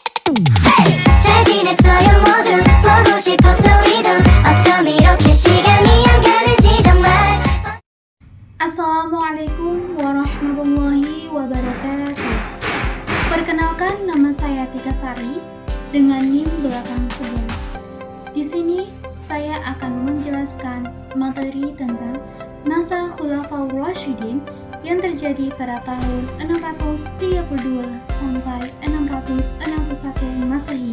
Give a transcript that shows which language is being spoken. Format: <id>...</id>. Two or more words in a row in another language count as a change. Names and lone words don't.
<ko>잘 지냈어요 모두 보고 싶어서 이동 어쩜 이렇게 시간이 안 가는지 정말.</ko> <ar>السلام عليكم ورحمة الله وبركاته.</ar> <id>Perkenalkan, nama saya Tika Sari dengan NIM belakang 11. Di sini saya akan menjelaskan materi tentang masa Khulafaur Rasyidin yang terjadi pada tahun 632 sampai 661 Masehi.</id>